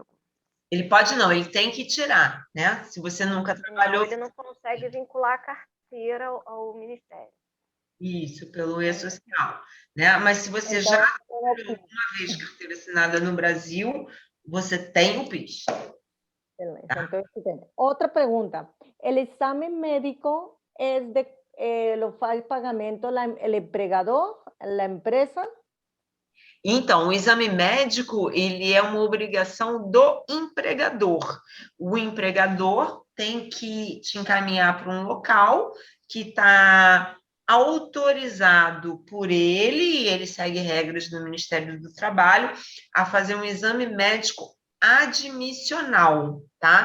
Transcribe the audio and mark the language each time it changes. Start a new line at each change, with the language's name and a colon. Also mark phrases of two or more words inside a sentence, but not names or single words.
Portuguese: Ele pode não, ele tem que tirar, né? Se você nunca trabalhou... Ele não consegue vincular a carteira ao Ministério. Isso, pelo E-Social, né? Mas se você Então, já trabalhou uma vez carteira assinada no Brasil, você tem o PIS.
Spanish: Entonces, otra pregunta. ¿El examen médico lo
Portuguese: faz pagamento
Spanish: el empleador, la empresa?
Portuguese: Então, o exame médico, ele é uma obrigação do empregador. O empregador tem que te encaminhar para um local que está autorizado por ele, e ele segue regras do Ministério do Trabalho, a fazer um exame médico admissional, tá?